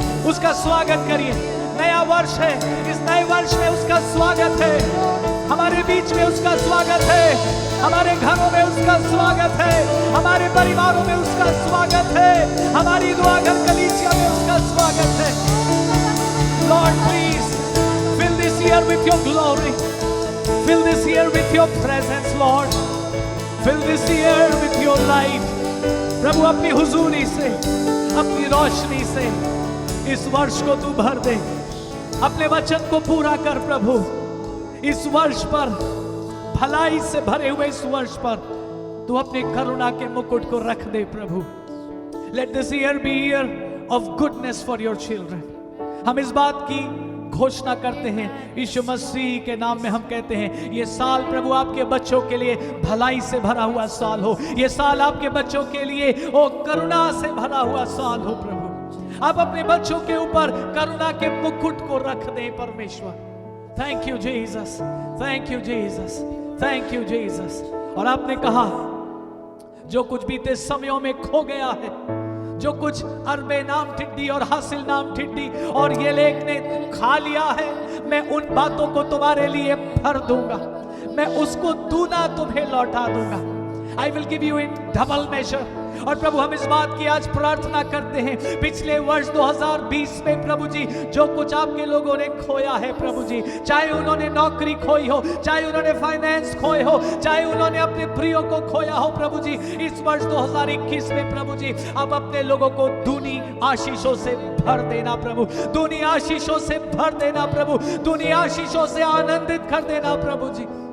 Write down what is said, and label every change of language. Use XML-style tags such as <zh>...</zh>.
<hi>उसका स्वागत करिए, नया वर्ष है, इस नए वर्ष में उसका स्वागत है, हमारे बीच में उसका स्वागत है, हमारे घरों में उसका स्वागत है, हमारे परिवारों में उसका स्वागत है, हमारी दुआ घर कलीसिया में उसका स्वागत है।</hi> <en>Lord please fill this year with your glory, fill this year with your presence Lord, fill this year with your light।</en> <hi>प्रभु अपनी हुजूरी से, अपनी रोशनी से इस वर्ष को तू भर दे, अपने वचन को पूरा कर प्रभु। इस वर्ष पर, भलाई से भरे हुए इस वर्ष पर तू अपने करुणा के मुकुट को रख दे प्रभु।</hi> <en>Let this year be year of goodness for your children।</en> <hi>हम इस बात की घोषणा करते हैं, यीशु मसीह के नाम में हम कहते हैं ये साल प्रभु आपके बच्चों के लिए भलाई से भरा हुआ साल हो, ये साल आपके बच्चों के लिए ओ करुणा से भरा हुआ साल हो प्रभु। आप अपने बच्चों के ऊपर करुणा के मुकुट को रख दे परमेश्वर।</hi> <en>Thank you Jesus, thank you Jesus, thank you Jesus.</en> <hi>और आपने कहा जो कुछ बीते समयों में खो गया है, जो कुछ अरबे नाम टिड्डी और हासिल नाम टिड्डी और ये लेख ने खा लिया है, मैं उन बातों को तुम्हारे लिए भर दूंगा, मैं उसको दूना तुम्हें लौटा दूंगा।</hi> <en>I will give you in double measure।</en> <hi>और प्रभु हम इस बात की आज प्रार्थना करते हैं, पिछले वर्ष 2020 में प्रभु जी जो कुछ आपके लोगों ने खोया है प्रभु जी, चाहे उन्होंने नौकरी खोई हो, चाहे उन्होंने फाइनेंस खोए हो, चाहे उन्होंने अपने प्रियों को खोया हो प्रभु जी, इस वर्ष 2021 में प्रभु जी आप अपने लोगों को दूनी आशीषों से भर देना प्रभु, दूनी आशीषों से भर देना प्रभु, दूनी आशीषों से आनंदित कर देना प्रभु जी।</hi>